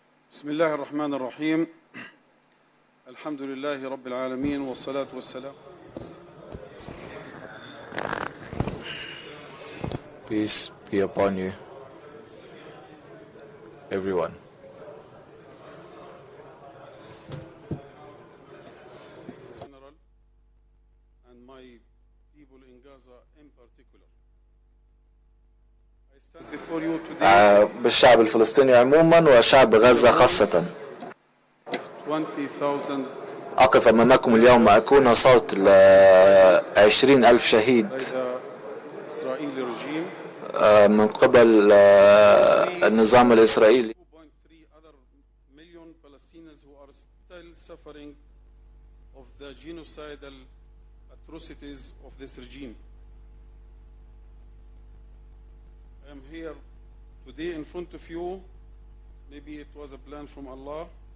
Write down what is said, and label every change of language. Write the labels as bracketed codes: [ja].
[ar] بسم الله الرحمن الرحيم. الحمد لله رب العالمين، والصلاة والسلام. [en] Peace be upon you, everyone. General and my people in Gaza in particular. I stand before you today. [ar] بالشعب الفلسطيني عموما وشعب غزة خاصة. 20,000 أقف أمامكم اليوم أكون صوت 20,000 شهيد من قبل النظام الإسرائيلي. [en] 2.3 other million Palestinians who are still suffering of the genocidal atrocities of this regime. I am here today in front of you. Maybe it was a plan from Allah.